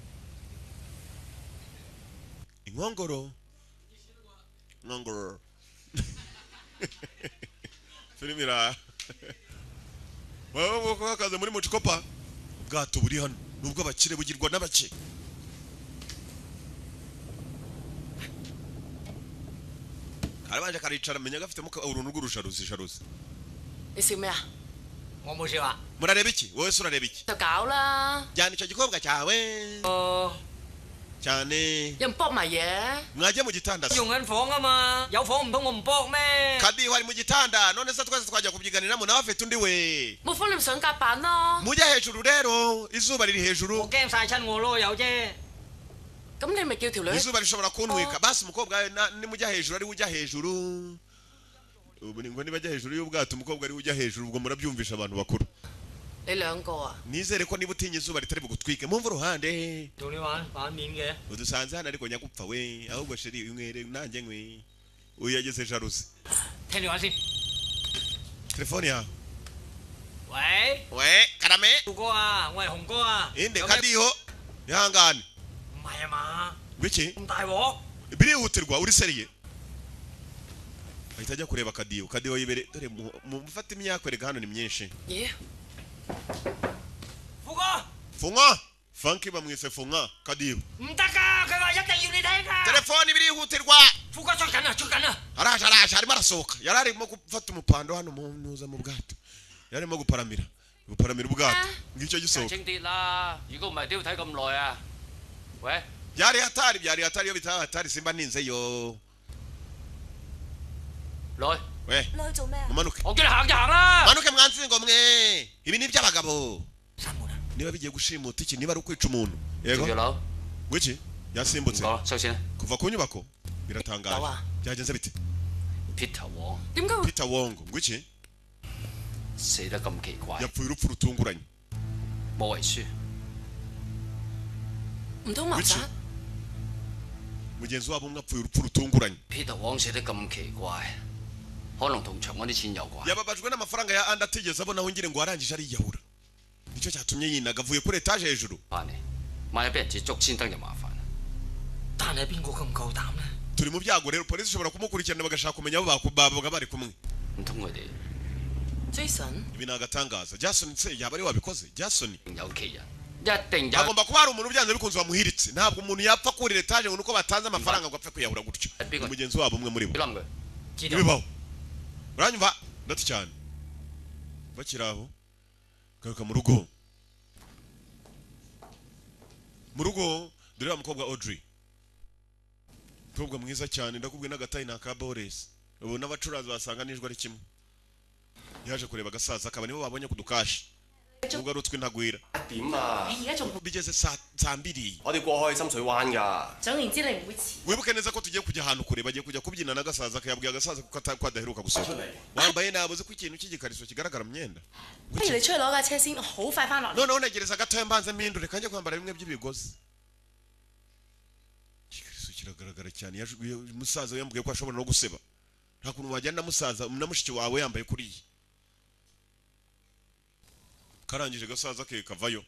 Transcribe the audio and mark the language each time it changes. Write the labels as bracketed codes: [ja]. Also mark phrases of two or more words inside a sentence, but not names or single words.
[rw] inkongoro filmira baba bakaza muri mucikopa ubwato buri hano nubwo abakire bugirwa n'abake karabanje karicara menya gafite muka uruntu rw'urusharuzi [yue] 你笑咩啊？我冇笑啊。 [rw] murareba iki wowe se urareba iki [yue] 就搞啦。 [rw] jyana icyo gikobwa cyawe cyane [yue] 有人搏埋嘢。 [rw] mwajye mu gitanda [yue] 用緊房啊嘛，有房唔通我唔搏咩？ [rw] kadi wari mu gitanda none se twese twajya kubyiganiramo nawe afite undi we [yue] 冇風你咪上甲板咯。 [rw] mujya hejuru rero izuba riri hejuru [yue] 我驚曬親我咯，有啫。咁你咪叫條女。 [rw] izuba rishobora kuntwika basi umukobwa nimujya hejuru ari ujya hejuru ubu ngo nibajya hejuru y'ubwato umukobwa ari ujya hejuru ubwo murabyumvisha abantu bakuru [yue] 你兩個啊？ [rw] nizere ko niba utinya izuba ritari bugutwike mumva uruhande [yue] 同你玩面嘅。 [rw] udusanze hano ariko nyagupfa we ahubwo sheri unywere nanjye nkwe uyu yageze jaruzi [yue] 聽電話先。 [rw] telefone yawe [yue] 喂， [rw] we karame [yue] 浩哥啊，我係紅哥啊。 [rw] inde kadiho ihangane [yue] 唔係啊嘛， [rw] biki [yue] 咁大鑊。 [rw] birihutirwa uri seriye ahita ajya kureba kadiho yibere dore mufate imyaka erega hano ni myinshi [yue] 咦？浩哥， [rw] funga funky bamwise funga kadiho [yue] 唔得㗎，佢話一定要你聽㗎。 [rw] telefone birihutirwa [yue] 浩哥出緊啊，出緊啊。 [rw] araje arimo arasohoka yari arimo gufata umupando hano muza mu bwato yari arimo guparamira ubwato ngicyo [yue] 輕 [rw] gisohoka [yue] 啲啦，如果唔係都要睇咁耐啊。喂， [rw] byari hatari iyo bitaba hatari simba ninzeyo [yue] 來， [rw] we [yue] 你去做咩啊？ [rw] umanuke [yue] 我叫你行就行啦。 [rw] manuke mwansingo mwe ibi ni iby'abagabo niba bigiye gushimuta iki niba ari ukwica umuntu [yue] 條 [rw] yego [yue] 樓， [rw] gwiki yasimbutse [yue] 唔講啦，收錢啦。 [rw] kuva ku nyubako biratangaje Dawa. byagenze bite Peter Wong [yue] 點解會？ [rw] Peter Wong gwiki [yue] 死得咁奇怪， [rw] yapfuye urupfu rutunguranye [yue] 冇遺書。唔通謀殺？ [rw] mugenzi wabo umwe apfuye urupfu rutunguranye [yue] Peter Wong 死得咁奇怪，可能同長安啲錢有關。 [rw] yababajwe n'amafaranga ya andi atigeze abona aho ngire ngo arangije ariyahura nicyo cyatumye yinaga avuye kuri etaje hejuru [yue] 翻嚟， 萬一俾人截捉先得就麻煩。但係邊個咁夠膽呢？ [rw] turi mu byago rero polisi ishobora kumukurikirana bagashaka kumenya abo babaga bari kumwe. [yue] 唔通佢哋 Jason [rw] Ibi ni agatangaza. Jason se yaba ari wabikoze? Jason 有其人，一定有。 agomba kuba hari umuntu byanze bikunze wamuhiritse. Ntabwo umuntu yapfa kurira etaje ngo nuko batanze amafaranga ngo apfe kuyahura gutyo. Umugenzi wabo umwe muri bo. Bibaho. Uranyumva? Ndati cyane. Bakiraho. Garuka mu rugo. Mu rugo dore umukobwa Audrey. Umukobwa mwiza cyane ndakubwiye n'agatayi na ka Boris. Ubu n'abacuranzi basanga nijwe ari kimwe. Yaje kureba gasaza akaba nibo babonye kudukashi. Ubwo ari utwi ntagwira. [yue] 點啊？你而家仲 [rw] Bigeze saa 2:00. [yue] 我哋過去深水灣㗎。總言之，你唔會遲。 [rw] Wibuke neza ko tugiye kujya ahantu kure bagiye kujya kubyina na gasaza akayabwiye agasaza kuko adaheruka gusohoka. Wambaye nabuze ko ikintu cy'igikariso kigaragara myenda. [yue] 不如你出去攞架車先，我好快翻落嚟。 [rw] Noneho negereza gatoya mbanze mpindure kanjye kwambara bimwe by'ibigozi. Igikariso kiragaragara cyane yajuguye umusaza yambwiye ko ashobora no guseba. Nta kuntu wajyana musaza namushiki wawe yambaye kuriye. Karangije gasaza ke kavayo.